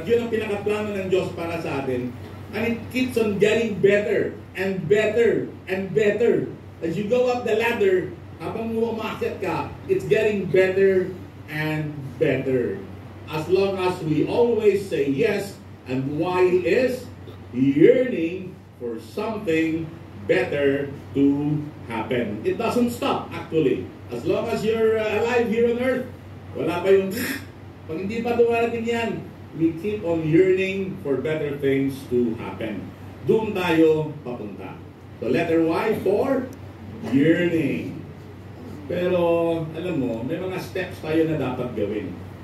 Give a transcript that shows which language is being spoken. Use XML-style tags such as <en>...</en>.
<tl>At yun ang pinakaplano ng Diyos para sa atin.</tl> <en>And it keeps on getting better and better and better. As you go up the ladder,</en> <tl>habang umakyat ka,</tl> <en>it's getting better and better. As long as we always say yes, and why is yearning for something better to happen. It doesn't stop, actually. As long as you're alive here on earth,</en> <tl>wala pa yung, pag hindi pa dumarating yan,</tl> <en>we keep on yearning for better things to happen.</en> <tl>Doon tayo papunta. So,</tl> <en>letter Y for yearning.</en> <tl>Pero, alam mo, may mga steps tayo na dapat gawin.</tl>